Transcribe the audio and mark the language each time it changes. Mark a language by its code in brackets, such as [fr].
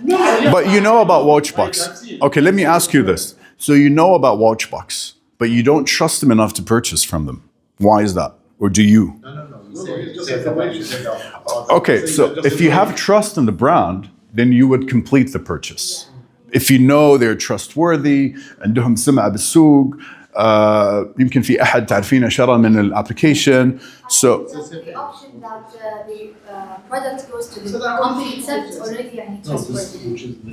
[en] But you know about Watchbox. Okay, let me ask you this. So you know about Watchbox, but you don't trust them enough to purchase from them. Why is that? Or do you? Okay, so if you have trust in the brand, then you would complete the purchase. If you know they're trustworthy, [ar] عندهم سمعة بالسوق, يمكن في أحد تعرفينه شرى من الابلكيشن. [en] So the option that the product goes to the company itself is already يعني trustworthy.